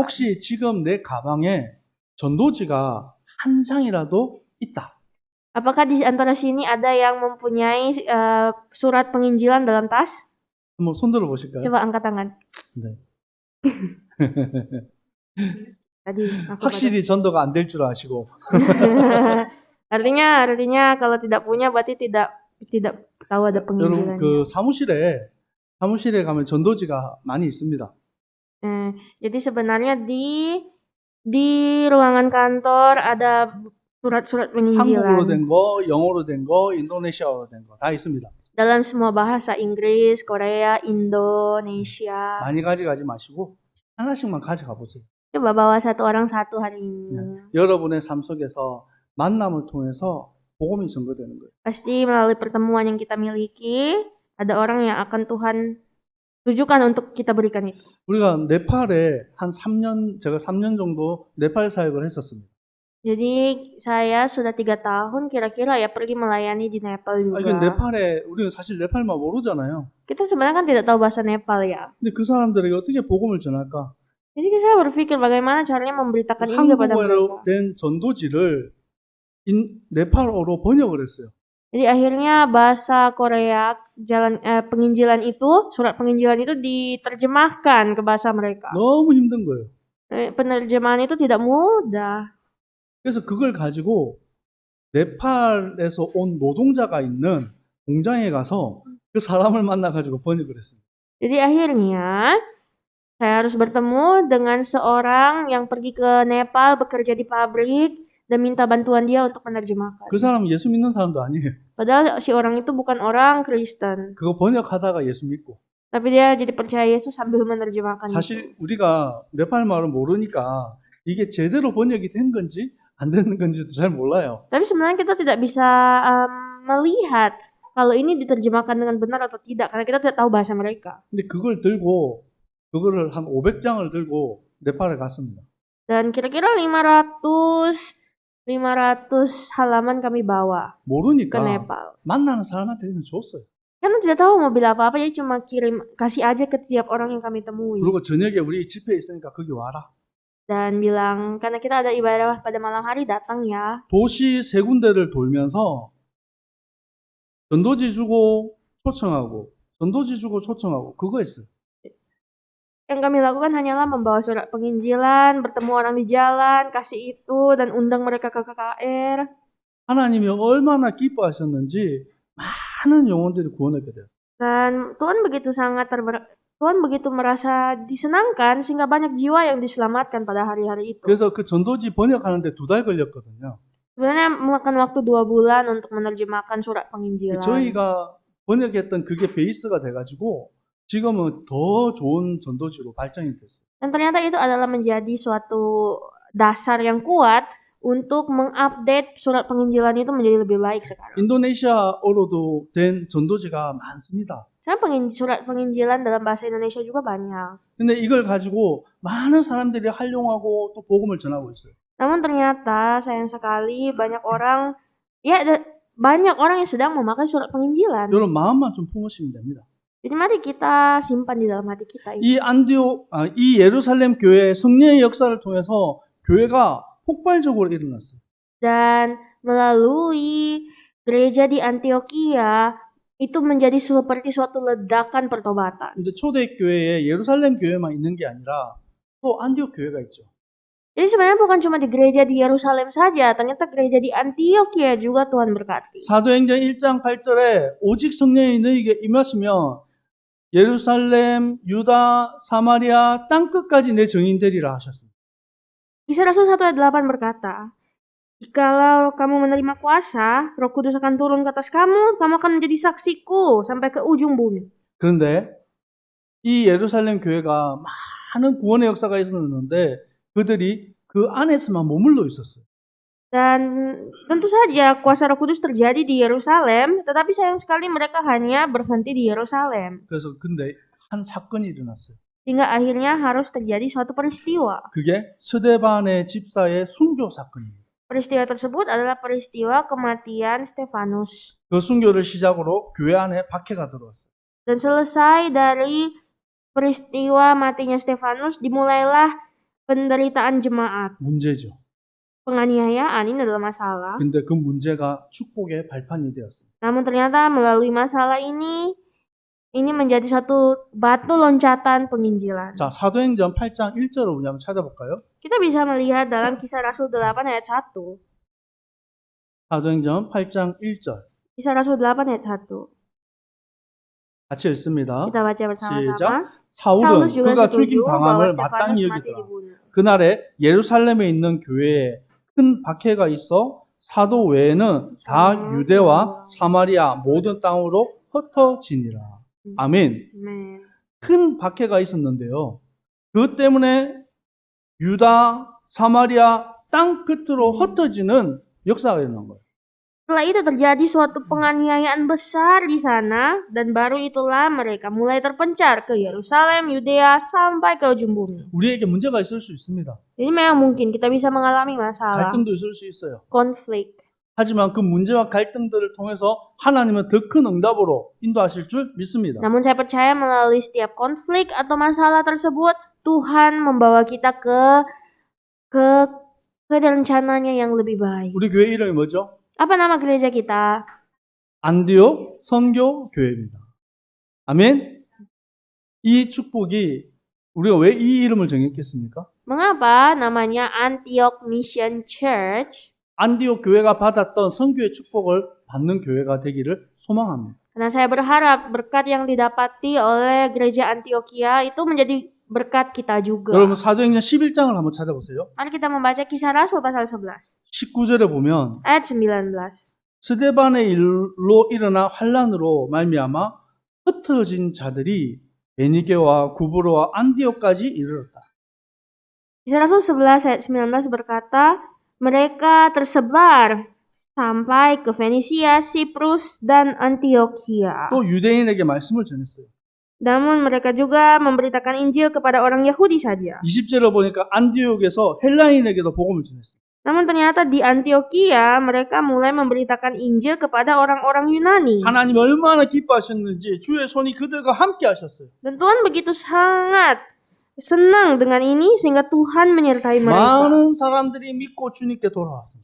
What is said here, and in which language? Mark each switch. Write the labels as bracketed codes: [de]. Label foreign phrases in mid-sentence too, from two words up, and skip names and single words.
[ko] 혹시 지금 내 가방에 전도지가 한 장이라도 있다. [id] Apakah di antara sini ada yang mempunyai surat penginjilan dalam tas? [ko] 한번 손들어 보실까요? [id] Coba angkat tangan. [ko] 네. [id] Tadi aku [ko] 확실히 전도가 안 될 줄 아시고. [id] artinya kalau tidak punya berarti tidak tahu ada [ko] 여러분 [id] penginjilannya. [ko] 그 사무실에 가면 전도지가 많이 있습니다. [id] Jadi sebenarnya di ruangan kantor ada surat-surat [ko] 한국어로 [id] penginjilan [ko] 된 거, 영어로 된 거, 인도네시아어로 된 거 다 있습니다. [id] dalam semua bahasa Inggris, Korea, Indonesia. [ko] 많이 가져가지 마시고 하나씩만 가져가 보세요. [id] Coba bawa satu orang satu hari ini. [ko] 여러분의 삶 속에서 만남을 통해서 복음이 증거되는 거예요. [id] Pasti melalui pertemuan yang kita miliki, ada orang yang akan Tuhan tujukan untuk kita berikan itu. [ko] 우리가 네팔에 제가 3년 정도 네팔 사역을 했었습니다. [id] Jadi saya sudah 3 tahun kira-kira ya pergi melayani di Nepal juga. [ko] 이게 네팔에 우리는 사실 네팔말 모르잖아요. [id] Kita sebenarnya kan tidak tahu bahasa Nepal ya. [ko] 근데 그 사람들에게 어떻게 복음을 전할까? [id] Jadi saya berpikir bagaimana caranya memberitakan ini kepada [ko] 한국어로 [id] mereka. [ko] 된 전도지를 네팔어로 번역을 했어요. [id] Jadi akhirnya bahasa Korea penginjilan itu, surat penginjilan itu diterjemahkan ke bahasa mereka. [ko] 너무 힘든 거예요. [id] Penerjemahan itu tidak mudah. [ko] 그래서 그걸 가지고 네팔에서 온 노동자가 있는 공장에 가서 그 사람을 만나가지고 번역을 했어요. [id] Jadi akhirnya saya harus bertemu dengan seorang yang pergi ke Nepal bekerja di pabrik dan minta bantuan dia untuk menerjemahkan. [ko] 그 사람은 예수 믿는 사람도 아니에요. [id] Padahal si orang itu bukan orang Kristen, [ko] 그거 번역하다가 예수 믿고. [id] tapi dia jadi percaya Yesus sambil menerjemahkan itu. [ko] 사실 우리가 네팔 말을 모르니까 이게 제대로 번역이 된 건지 안 되는 건지도 잘 몰라요. [id] Tapi sebenarnya kita tidak bisa melihat kalau ini diterjemahkan dengan benar atau tidak karena kita tidak tahu bahasa mereka. [ko] 근데 그거를 한 500장을 들고 네팔에 갔습니다. [id] Dan kira-kira 500 halaman kami bawa ke [ko] 모르니까 [id] Nepal. [ko] 만나는 사람한테 그냥 줬어요. [id] Karena tidak tahu mau bilang apa-apa, jadi cuma kasih aja ke tiap orang yang kami temui. [ko] 그리고 저녁에 우리 집회 있으니까 거기 와라. [id] Dan bilang, karena kita ada ibadah pada malam hari, datang ya. [ko] 도시 세 군데를 돌면서 전도지 주고 초청하고 그거 했어요. [id] Yang kami lakukan hanyalah membawa surat penginjilan, bertemu orang di jalan, kasih itu, dan undang mereka ke KKR. [ko] 하나님이 얼마나 기뻐하셨는지 많은 영혼들이 구원하게 되었어요. [id] Dan Tuhan begitu merasa disenangkan sehingga banyak jiwa yang diselamatkan pada hari-hari itu. [ko] 그래서 그 전도지 번역하는데 2달 걸렸거든요. [id] Sebenarnya memakan waktu 2 bulan untuk menerjemahkan surat penginjilan. [ko] 저희가 번역했던 그게 베이스가 돼가지고 지금은 더 좋은 전도지로 발전이 됐어요. [id] Dan ternyata itu adalah menjadi suatu dasar yang kuat untuk mengupdate surat penginjilan itu menjadi lebih baik sekarang. [ko] 인도네시아어로도 된 전도지가 많습니다. [id] Karena surat penginjilan dalam bahasa Indonesia juga banyak. [ko] 근데 이걸 가지고 많은 사람들이 활용하고 또 복음을 전하고 있어요. [id] Namun ternyata sayang sekali banyak orang yang sedang memakai surat penginjilan. [ko] 여러분 마음만 좀 품으시면 됩니다. [id] Jadi mari kita simpan di dalam hati kita ini. [ko] 이 예루살렘 교회의 성령의 역사를 통해서 교회가 폭발적으로 일어났어요. [id] Dan melalui gereja di Antioquia itu menjadi seperti suatu ledakan pertobatan. [ko] 근데 초대교회에 예루살렘 교회만 있는 게 아니라 또 안디옥 교회가 있죠. [id] Jadi sebenarnya bukan cuma di gereja di Yerusalem saja, ternyata gereja di Antioquia juga Tuhan berkati. [ko] 사도행전 1장 8절에 오직 성령이 너희에게 임하시면 예루살렘, 유다, 사마리아 땅 끝까지 내 증인 되리라 하셨습니다. [id] Kisah Rasul 1 ayat 8 berkata, "Jikalau kamu menerima kuasa, Roh Kudus akan turun ke atas kamu akan menjadi saksiku sampai ke ujung bumi." [ko] 그런데 이 예루살렘 교회가 많은 구원의 역사가 있었는데 그들이 그 안에서만 머물러 있었어요. [id] Dan tentu saja kuasa Roh Kudus terjadi di Yerusalem, tetapi sayang sekali mereka hanya berhenti di Yerusalem. [ko] 그래서 근데 한 사건이 일어났어요. [id] Sehingga akhirnya harus terjadi suatu peristiwa. [ko] 그게 스데반의 집사의 순교 사건입니다. [id] Peristiwa tersebut adalah peristiwa kematian Stefanus. [ko] 그 순교를 시작으로 교회 안에 박해가 들어왔어요. [id] Dan selesai dari peristiwa matinya Stefanus, dimulailah penderitaan jemaat. [ko] 문제죠. [id] Penganiayaan ini adalah masalah. [ko] 근데 그 문제가 축복의 발판이 되었습니다. [id] Namun ternyata melalui masalah ini menjadi suatu batu loncatan penginjilan. [ko] 자, 사도행전 8장 1절을 우리 한번 찾아볼까요? [id] Kita bisa melihat dalam Kisah Rasul 8 ayat 1. [ko] 사도행전 8장 1절. [id] Kisah Rasul 8 ayat 1. [ko] 같이 읽습니다. [id] Kita baca bersama-sama. [ko] 시작. 사울은 [id] Saulus juga [ko] 그가 [id] setuju [ko] 죽임 [id] bahwa [ko] 당함을 [id] Stefanus [ko] 마땅히 [id] mati [ko] 여기더라. [id] dibunuh. [ko] 그날에 예루살렘에 있는 교회에 큰 박해가 있어 사도 외에는 다 유대와 사마리아 모든 땅으로 흩어지니라. 아멘. [id] Amen. [ko] 큰 박해가 있었는데요. 그것 때문에 유다, 사마리아 땅 끝으로 흩어지는 역사가 일어난 거예요. [id] Setelah itu terjadi suatu penganiayaan besar di sana dan baru itulah mereka mulai terpencar ke Yerusalem, Yudea sampai ke ujung bumi. [ko] 우리에게 문제가 있을 수 있습니다. [id] Jadi memang mungkin kita bisa mengalami masalah, [ko] 갈등도 있을 수 있어요. [id] konflik. [ko] 하지만 그 문제와 갈등들을 통해서 하나님은 더 큰 응답으로 인도하실 줄 믿습니다. [id] Namun saya percaya melalui setiap konflik atau masalah tersebut Tuhan membawa kita ke rencananya yang lebih baik. [ko] 우리 교회 이름이 뭐죠? [id] Apa nama gereja kita? [ko] 안디옥 선교 교회입니다. 아멘. 이 축복이 우리가 왜 이 이름을 정했겠습니까? [id] Mengapa namanya Antioch Mission Church? [ko] 안디옥 교회가 받았던 선교의 축복을 받는 교회가 되기를 소망합니다. [id] Karena saya berharap berkat yang didapati oleh gereja Antioquia itu menjadi berkat kita juga. [ko] 여러분 사도행전 11장을 한번 찾아보세요. [id] Mari kita membaca Kisah Rasul pasal 11 [ko] 19절에 보면 [id] ayat 19. [ko] 스데반의 일로 일어난 환란으로 말미암아 흩어진 자들이 베니게와 구브로와 안디옥까지 이르렀다. [id] Kisah Rasul 11 ayat 19 berkata, mereka tersebar sampai ke Fenisia, Siprus, dan Antioquia. [ko] 또 유대인에게 말씀을 전했어요. [id] Namun mereka juga memberitakan Injil kepada orang Yahudi saja. [ko] 20절을 보니까 안디옥에서 헬라인에게도 복음을 전했어요. [id] Namun ternyata di Antioquia mereka mulai memberitakan Injil kepada orang-orang Yunani. [ko] 하나님 얼마나 기뻐하셨는지 주의 손이 그들과 함께 하셨어요. [id] Dan Tuhan begitu sangat senang dengan ini sehingga Tuhan menyertai mereka. [ko] 많은 사람들이 믿고 주님께 돌아왔습니다.